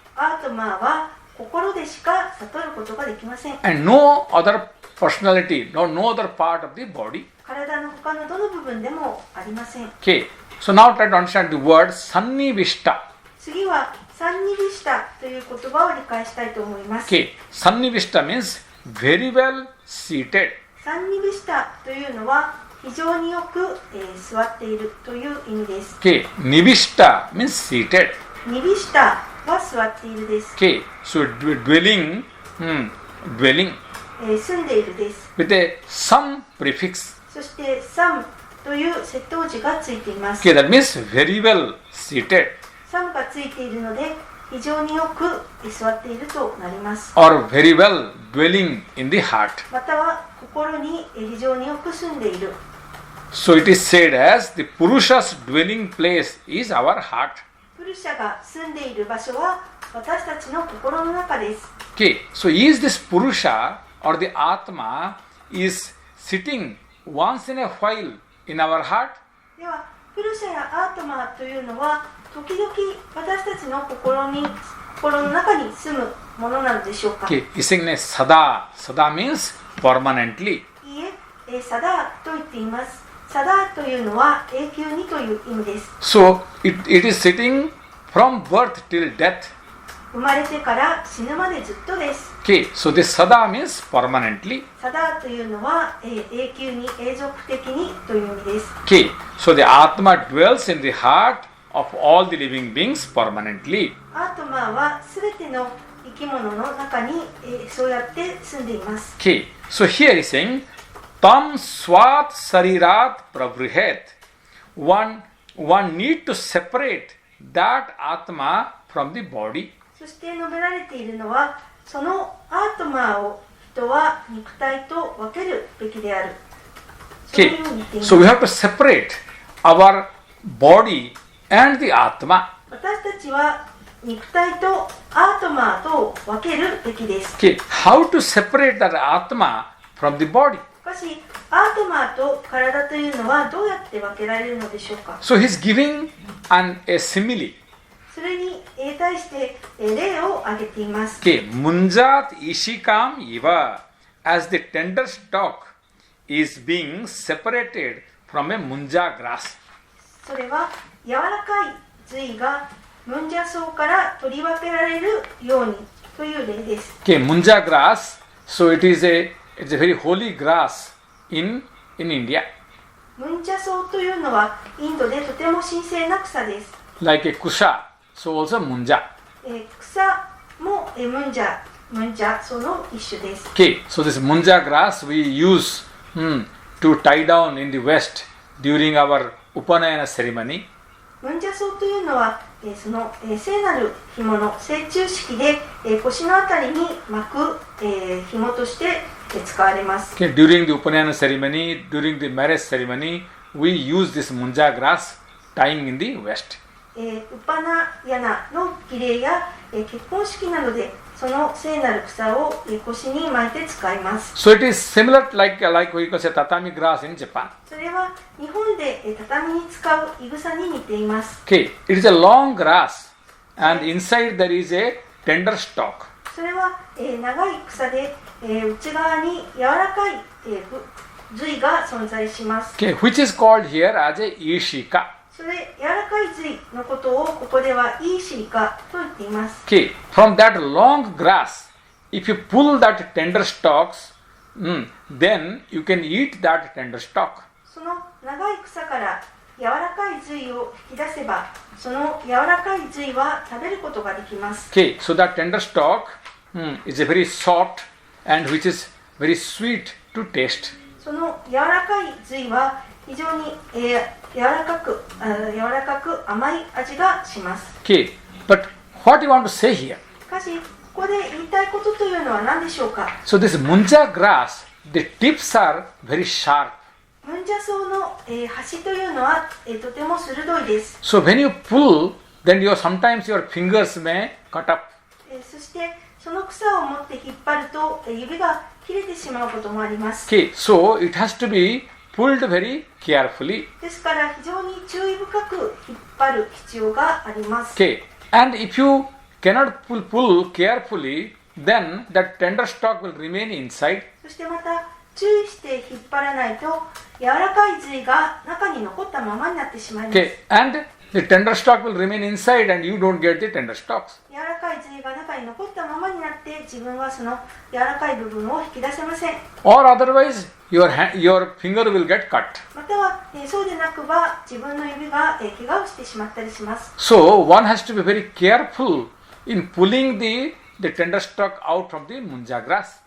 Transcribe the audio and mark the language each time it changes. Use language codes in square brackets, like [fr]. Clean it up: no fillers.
[ja] アートマは心でしか悟ることができません。 [en] And no other personality, no other part of the body. [ja] 体の他のどの部分でもありません。 [en] Okay, so now try to understand the word Sannivishta. [ja] 次はサンニビシタという言葉を理解したいと思います。 [en] Okay, Sannivishta means very well seated. [ja] サンニビシタというのは非常によく、座っているという意味です。 [en] Okay, Nivishta means seated. [ja] ニビシタは座っているです。 [en] Okay, so dwelling, [ja] 住んでいるです。 [en] with a some prefix. [ja] そしてサムという接頭字がついています。 [en] Okay, that means very well seated [ja] サムがついているので非常によく座っているとなります。 [en] or very well dwelling in the heart. [ja] または心に非常によく住んでいる。 [en] So it is said as the Purusha's dwelling place is our heart. [ja] プルシャが住んでいる場所は私たちの心の中です。 [en] Okay, so is this Purusha or the Atma is sitting once in a while in our heart? [ja] ではプルシャやアートマというのは時々私たちの心の中に住むものなのでしょうか。 [en] Okay, is saying Sada. Sada means permanently. [ja] いいえ、サダーと言っています。サダーというのは永久にという意味です。 [en] So it is sitting from birth till death. [ja] 生まれてから死ぬまでずっとです。 [en] Okay, so this Sada means permanently. [ja] サダーというのは、永久に永続的にという意味です。 [en] Okay, so the Atma dwells in the heart of all the living beings permanently. [ja] アートマはすべての生き物の中に、そうやって住んでいます。 [en] Okay, so here is saying [sa] Tam swat sarirat pravrihet. [en] One need to separate that Atma from the body. [ja] そして述べられているのは、そのアートマを人は肉体と分けるべきである。そういう Okay, ふうに言っています。 [en] so we have to separate our body and the Atma. [ja] 私たちは肉体とアートマと分けるべきです。 [en] Okay, how to separate that Atma from the body? [ja] しかし、アートマーと体というのはどうやって分けられるのでしょうか。 [en] So he's giving a simile. [ja] それに対して例を挙げています。 [en] Okay, [sa] munjat ishikam iva, [en] as the tender stalk is being separated from a munja grass. [ja] それは柔らかい髄がムンジャ草から取り分けられるようにという例です。 [en] Okay, munja grass. So it's a very holy grass in India, [ja] ムンジャ草というのはインドでとても神聖な草です。 [en] like a kusha. So also munja. [ja] 草もムンジャ草の一種です。 [en] Okay, so this munja grass we use to tie down in the West during our Upanayana ceremony. [ja] ムンジャ草というのはその聖なる紐の聖中式で腰のあたりに巻く紐として使われます。 [en] Okay, during the Upanayana ceremony, during the marriage ceremony, we use this munja grass tying in the West. [ja] ウパナヤナの儀礼や結婚式などでその聖なる草を腰に巻いて使います。 [en] So it is similar like we can say tatami grass in Japan. [ja] それは日本で畳に使ういぐさに似ています。 [en] Okay, it is a long grass and inside there is a tender stalk. [ja] それは長い草で内側に柔らかい髄が存在します。 [en] Okay, which is called here as a ishika. [ja] それ柔らかい髄のことをここではいいシリカと言っています。 [en] Okay, from that long grass, if you pull that tender stalks, then you can eat that tender stalk. [ja] その長い草から柔らかい髄を引き出せば、その柔らかい髄は食べることができます。 [en] Okay, so that tender stalk is a very soft and which is very sweet to taste. [ja] その柔らかい髄は非常に柔らかく甘い味がします。 [en] Okay, but what you want to say here? [ja] しかし、ここで言いたいことというのは何でしょうか。 [en] So this munja grass, the tips are very sharp. [ja] ムンジャ草の端というのはとても鋭いです。 [en] So when you pull, then sometimes your fingers may cut up. [ja] そしてその草を持って引っ張ると指が切れてしまうこともあります。 [en] Okay, so it has to be pulled very carefully. [ja] ですから非常に注意深く引っ張る必要があります。 [en] Okay, and if you cannot pull carefully, then that tender stalk will remain inside. [ja] そしてまた注意して引っ張らないと柔らかい髄が中に残ったままになってしまいます。 [en] Okay, and the tender stalk will remain inside and you don't get the tender stalks. [ja] 柔らかい髄が中に残ったままになって自分はその柔らかい部分を引き出せません。 [en] Or otherwise, your finger will get cut. [ja] またはそうでなくば自分の指が怪我をしてしまったりします。 [en] So one has to be very careful in pulling the tender stalk out from the munja grass.